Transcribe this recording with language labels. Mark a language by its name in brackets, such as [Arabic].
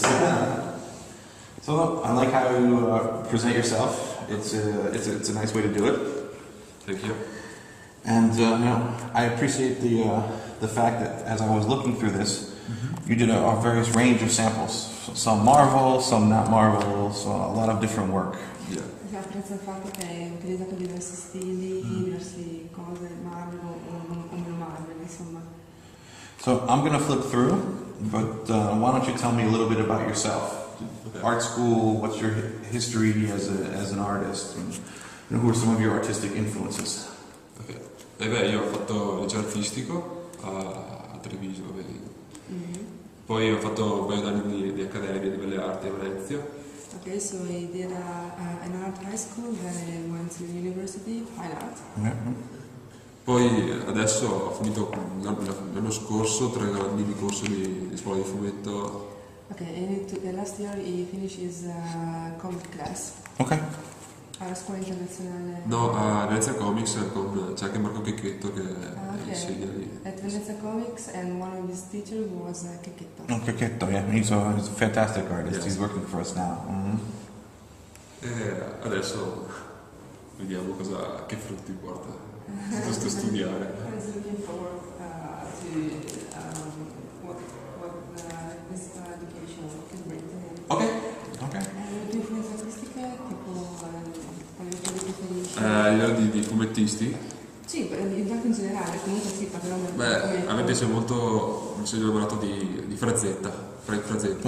[English] So I like how you present yourself. It's a nice way to do it. Thank you. And I appreciate the fact that as I was looking through this, you did a various range of samples. Some Marvel, some not Marvel, so a lot of different work. Yeah. [Italian] Apprezzo il fatto che hai utilizzato diversi stili, diverse cose, Marvel o non Marvel, insomma. [English] So I'm going to flip through, but why don't you tell me a little bit about yourself? Okay. Art school, what's your history as an artist, and who are some of your artistic influences? Okay. [Italian] Io ho fatto liceo artistico a Treviso, poi ho fatto un paio d'anni di accademia di belle arti a Venezia. [English] Okay, so I did an art high school, then I went to university, fine art. [Italian] Poi adesso ho finito l'anno scorso 3 anni di corso di scuola di fumetto. [English] Okay, and last year he finished his comic class. Okay. [Italian] Alla scuola internazionale. No, a Venezia Comics c'è anche Marco Checchetto che insegna lì. [English] At Venezia Comics, and one of his teachers was Checchetto. Oh, Checchetto, yeah, he's a fantastic artist. Yeah. He's working for us now. [Italian] E adesso vediamo che frutti porta questo studiare. [English] I was looking forward to what this education can bring to him. Okay. Okay. [Italian] Le tue influenze artistiche, tipo quali preferisci? A livello di fumettisti? Sì, in generale, comunque sì, parliamo del Beh, a me piace molto, mi sono innamorato di Frazetta, Frank Frazetta.